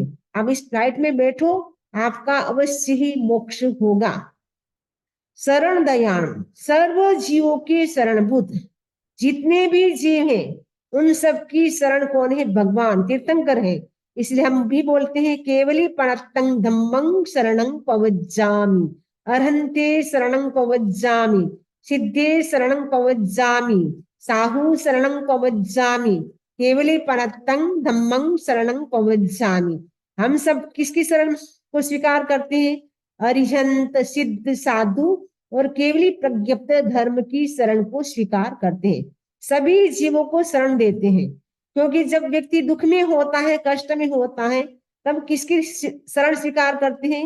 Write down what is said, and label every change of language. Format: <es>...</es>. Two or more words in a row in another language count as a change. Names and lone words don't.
<hi>आप इस फ्लाइट में बैठो, आपका अवश्य ही मोक्ष होगा।</hi> <pka>शरण दयाण,</pka> <hi>सर्व जीवों के शरणभूत, जितने भी जीव हैं उन सब की शरण कौन है? भगवान, तीर्थंकर है। इसलिए हम भी बोलते हैं</hi> <pka>केवली पणत्तं धम्मं शरणं पवज्जामि, अरहन्ते शरणं पवज्जामि, सिद्धे शरणं पवज्जामि, साहु शरणं पवज्जामि, केवली पणत्तं धम्मं शरणं पवज्जामि।</pka> <hi>हम सब किसकी शरण को स्वीकार करते हैं? अरिहंत, सिद्ध, साधु और केवली प्रज्ञप्त धर्म की शरण को स्वीकार करते हैं। सभी जीवों को शरण देते हैं, क्योंकि जब व्यक्ति दुख में होता है, कष्ट में होता है, तब किसकी शरण स्वीकार करते हैं?</hi>